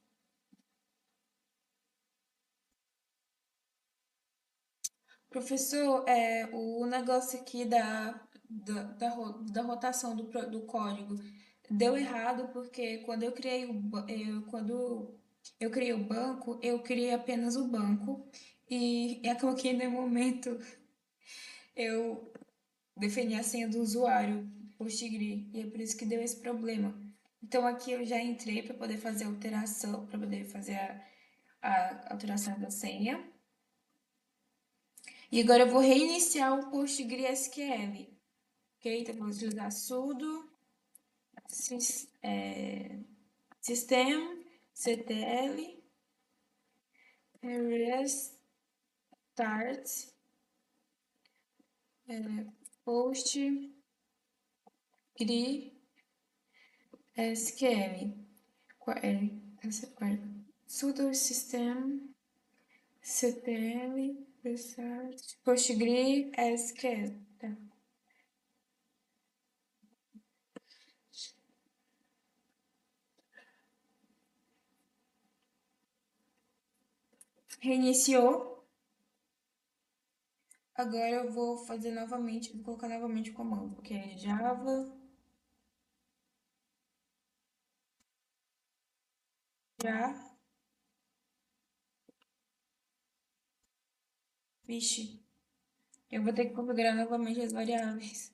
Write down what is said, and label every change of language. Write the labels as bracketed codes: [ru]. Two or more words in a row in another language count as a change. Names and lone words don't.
[pt] Professor, o negócio aqui da rotação do código deu errado porque quando eu criei o banco, eu criei apenas o banco e acabou que no momento eu defini a senha do usuário Postgre e é por isso que deu esse problema. Então aqui eu já entrei para poder fazer a alteração, para poder fazer a alteração da senha. E agora eu vou reiniciar o PostgreSQL. Ok? Então vou utilizar [en] sudo systemctl restart start, post, gri, SQL. [pt] Essa quarta. [en] Sudo system, ctl, research, postgre, SQL. [pt] Tá. Reiniciou. Agora eu vou fazer novamente, vou colocar novamente o comando, que é Java, já, vixe, eu vou ter que configurar novamente as variáveis.